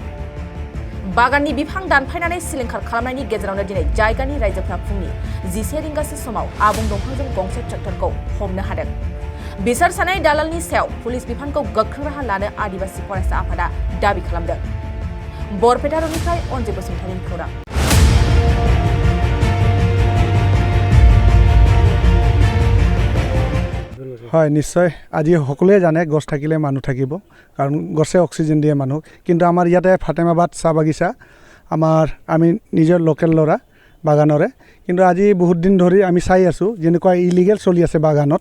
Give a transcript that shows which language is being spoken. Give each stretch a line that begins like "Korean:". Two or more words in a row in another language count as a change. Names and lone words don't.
Bodo: बागाननि बिफां दानफायनानै सिलिंखार खालामनायनि गेजेरावनो दिनै जायगानि रायजोफ्रा फुंनि 11 रिंगासो समाव आबुं दंफांजों गंसे ट्रेक्टरखौ हमनो हादों। बिसोर सानै दालालनि सायाव पुलिस बिफानखौ गोख्रों राहा लानो आदिबासि फरायसा आफादा दाबि खालामदों। बरपेटा र'डनिफ्राय अनजित बसुमतारिनि खौरां।
Assamese: হয়, নিশ্চয় আজি সকলোৱে জানে গছ থাকিলে মানুহ থাকিব, কাৰণ গছে অক্সিজেন দিয়ে মানুহক। কিন্তু আমাৰ ইয়াতে ফাটেমাবাদ চাহ বাগিচা আমি নিজৰ লোকেল ল'ৰা বাগানৰে, কিন্তু আজি বহুত দিন ধৰি আমি চাই আছোঁ যেনেকুৱা ইলিগেল চলি আছে বাগানত।